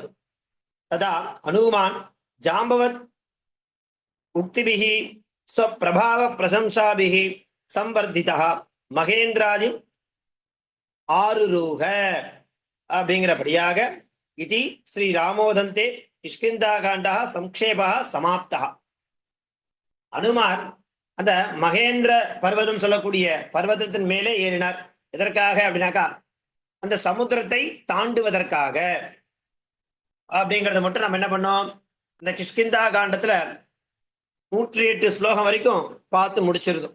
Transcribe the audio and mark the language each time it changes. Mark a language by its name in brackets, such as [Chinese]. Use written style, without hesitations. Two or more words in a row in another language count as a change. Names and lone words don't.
[Sanskrit] तदा हनुमान् जाम्बवत् उक्तिभिः स्वप्रभाव प्रशंसाभिः संवर्धितः महेन्द्रादिं आरुरोह. அப்படிங்கிறபடியாக इति श्री रामोदन्ते किष्किन्धाकाण्डः संक्षेपः समाप्तः. [Tamil] அனுமார் அந்த மகேந்திர பர்வதம் சொல்லக்கூடிய பர்வதத்தின் மேலே ஏறினார். எதற்காக அப்படின்னாக்கா அந்த சமுத்திரத்தை தாண்டுவதற்காக அப்படிங்கறத மட்டும் நம்ம என்ன பண்ணோம், இந்த கிஷ்கிந்தா காண்டத்துல 108 ஸ்லோகம் வரைக்கும் பார்த்து முடிச்சிருந்தோம்.